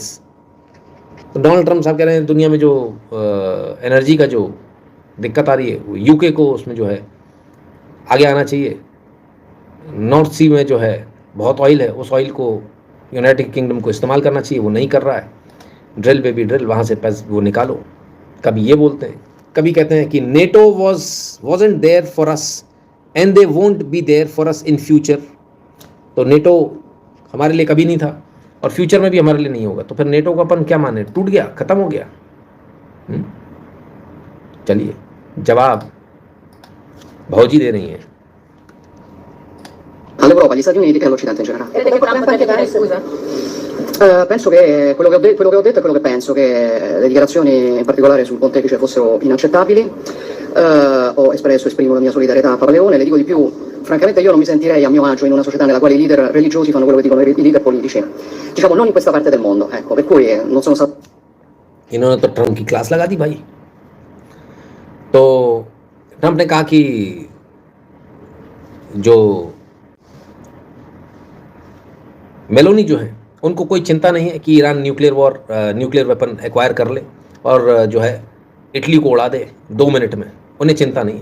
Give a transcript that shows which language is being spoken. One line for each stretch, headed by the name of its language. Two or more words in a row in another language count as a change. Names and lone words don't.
Hindi: तो डोनाल्ड ट्रम्प साहब कह रहे हैं दुनिया में जो एनर्जी का जो दिक्कत आ रही है वो यूके को उसमें जो है आगे आना चाहिए। नॉर्थ सी में जो है बहुत ऑयल है, उस ऑयल को यूनाइटेड किंगडम को इस्तेमाल करना चाहिए, वो नहीं कर रहा है।
English: drill baby drill,
Hindi: वहाँ से पैसे वो निकालो। कभी ये बोलते हैं, कभी कहते हैं कि नेटो
English: wasn't there for us and they won't be there for us in future.
Hindi: तो नेटो हमारे लिए कभी नहीं था और फ्यूचर में भी हमारे लिए नहीं होगा। तो फिर नेटो को अपन क्या माने, टूट गया, खत्म हो गया। चलिए जवाब भौजी दे रही हैं।
Italian: all'Europa, agli Stati Uniti e all'Occidente in generale. Crede che Trump deve chiedere scusa? Penso che quello che ho detto è quello che penso, che le dichiarazioni in particolare sul pontefice fossero inaccettabili. Ho esprimo la mia solidarietà a Papa Leone. Le dico di più, francamente io non mi sentirei a mio agio in una società nella quale i leader religiosi fanno quello che dicono i leader politici, diciamo non in questa parte del mondo, ecco, per cui non sono stato.
Hindi: इन्होंने तो ट्रम्प की क्लास लगा दी भाई। तो ट्रम्प ने कहा कि जो मेलोनी जो है उनको कोई चिंता नहीं है कि ईरान
English: nuclear weapon acquire
Hindi: कर ले और जो है इटली को उड़ा दे 2 मिनट में, उन्हें चिंता नहीं है।